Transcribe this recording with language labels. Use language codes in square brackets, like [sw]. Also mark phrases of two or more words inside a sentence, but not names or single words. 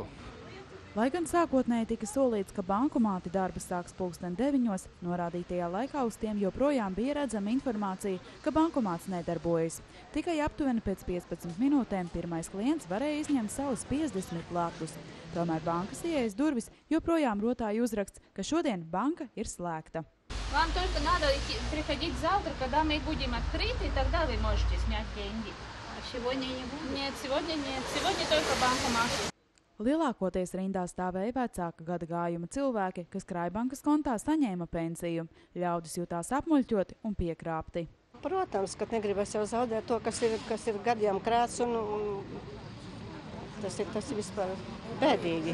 [lv] Lai gan sākotnēji tika solīts, ka bankomāti darba sāks 9:00, norādītajā laikā uz tiem joprojām bija redzama informācija, ka bankomāts nedarbojas. Tikai aptuveni pēc 15 minūtēm pirmais klients varēja izņemt savus 50 latus. Tomēr bankas ieejas durvis joprojām rotāja uzraksts, ka šodien banka ir slēgta. [ru] Вам только надо приходить завтра, когда мы будем открыты, тогда вы можете снять деньги. Сегодня не будет? Нет, сегодня нет. Сегодня только банкоматы. [lv] Lielākoties rindā stāvēja vecāka gada gājuma cilvēki, kas Krājbankas kontā saņēma pensiju. Ļaudis jutās apmuļķoti un piekrāpti. Protams, ka negribas jau zaudēt to, kas ir gadiem krāts, un tas ir vispār bēdīgi.